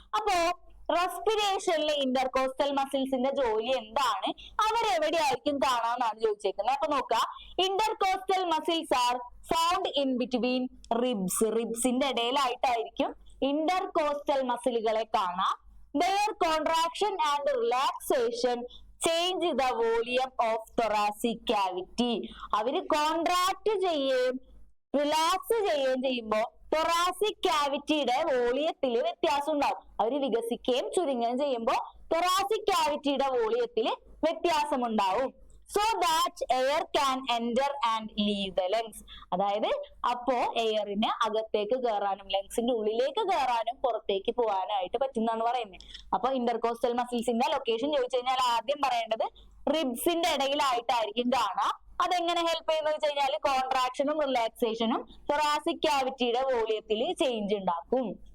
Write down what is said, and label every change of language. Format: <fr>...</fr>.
<ml>അപ്പോ റെസ്പിറേഷനിലെ ഇന്റർകോസ്റ്റൽ മസിൽസിന്റെ ജോലി എന്താണ്? അവരെവിടെയായിരിക്കും കാണാന്നാണ് ചോദിച്ചേക്കുന്നത്. അപ്പൊ നോക്കുക,</ml> <en>Intercostal muscles are found in between ribs.</en> <ml>റിബ്സിന്റെ ഇടയിലായിട്ടായിരിക്കും intercostal മസിലുകളെ കാണാം.</ml> <en>Their contraction and relaxation change the volume of thoracic cavity.</en> <ml>അവര് കോൺട്രാക്ട് ചെയ്യുകയും റിലാക്സ് ചെയ്യുകയും ചെയ്യുമ്പോൾ തൊറാസിക് കാവിറ്റിയുടെ വോളിയത്തിൽ വ്യത്യാസം ഉണ്ടാവും. അവർ വികസിക്കുകയും ചുരുങ്ങുകയും ചെയ്യുമ്പോൾ തൊറാസിക് കാവിറ്റിയുടെ വോളിയത്തിൽ വ്യത്യാസം ഉണ്ടാവും.</ml> <en>So that air can enter and leave the lungs.</en> <ml>അതായത് അപ്പോ എയറിന് അകത്തേക്ക് കയറാനും ലങ്സിന്റെ ഉള്ളിലേക്ക് കയറാനും പുറത്തേക്ക് പോകാനായിട്ട് പറ്റുന്നതാണ് പറയുന്നത്. അപ്പൊ ഇന്റർകോസ്റ്റൽ മസിൽസിന്റെ ലൊക്കേഷൻ ചോദിച്ചു കഴിഞ്ഞാൽ ആദ്യം പറയേണ്ടത് റിബ്സിന്റെ ഇടയിലായിട്ടായിരിക്കും കാണാം. അതെങ്ങനെ ഹെൽപ്പ് ചെയ്യുന്നത് വെച്ച് കഴിഞ്ഞാൽ കോൺട്രാക്ഷനും റിലാക്സേഷനും തൊറാസിക് കാവിറ്റിയുടെ വോളിയത്തിൽ ചേഞ്ച് ഉണ്ടാക്കും.</ml>